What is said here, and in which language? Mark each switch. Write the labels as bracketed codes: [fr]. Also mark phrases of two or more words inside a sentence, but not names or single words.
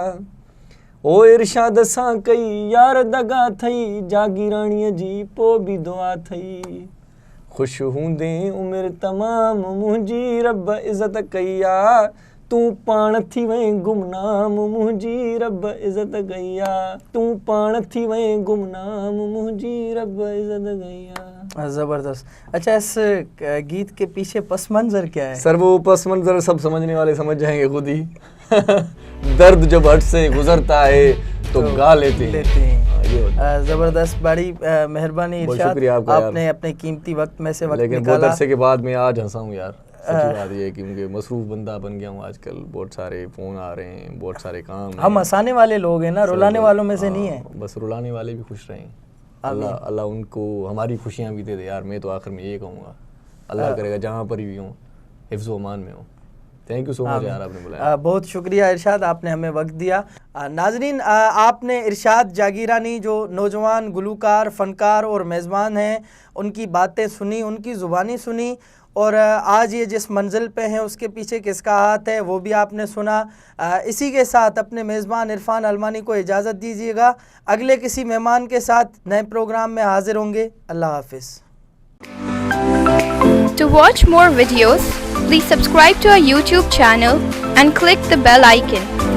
[sd] ओ इरशाद सां कई यार दगा थई, जागीराणीअ जी पोइ बि दुआ थई, ख़ुशि हूंदे उमिरि तमाम मुंहिंजी रब इज़त कईया, तू पाण थी वहीं गुमनाम मुंहिंजी रब इज़त कईया, तू पाण थी वहीं गुमनाम मुंहिंजी रब इज़त कईया। [ur] ज़बरदस्त। اچھا، اس گیت کے پیچھے پس منظر کیا ہے? سر وہ پس منظر سب سمجھنے والے سمجھ جائیں گے خود ہی درد جب حد سے گزرتا ہے تو گا لیتے ہیں. زبردست، بڑی مہربانی ارشاد، آپ نے اپنے قیمتی وقت میں سے وقت लेकिन निकाला। بہت عرصے کے بعد میں آج ہنسا ہوں یار، سچی بات یہ ہے کہ مجھے مصروف بندہ بن گیا ہوں آج کل، بہت سارے فون آ رہے ہیں، بہت سارے کام. ہم ہنسانے والے لوگ ہیں نا، رلانے والوں میں سے نہیں ہے. بس رلانے والے بھی خوش رہیں، اللہ ان کو ہماری خوشیاں بھی دے دے یار. میں تو آخر میں یہ کہوں گا، اللہ کرے گا جہاں پر بھی ہوں حفظ و امان میں ہوں. [en] thank you so much [ur] یار، آپ نے بلایا. بہت شکریہ ارشاد، آپ نے ہمیں وقت دیا۔ ناظرین، آپ نے ارشاد جاگیرانی جو نوجوان گلوکار، فنکار اور میزبان ہیں، ان کی باتیں سنی، ان کی زبانی سنی، اور آج یہ جس منزل پہ ہیں اس کے پیچھے کس کا ہاتھ ہے وہ بھی آپ نے سنا. اسی کے ساتھ اپنے میزبان عرفان المانی کو اجازت دیجیے گا. اگلے کسی مہمان کے ساتھ نئے پروگرام میں حاضر ہوں گے. اللہ حافظ. [en] To watch more videos, please subscribe to our YouTube channel and click the bell icon.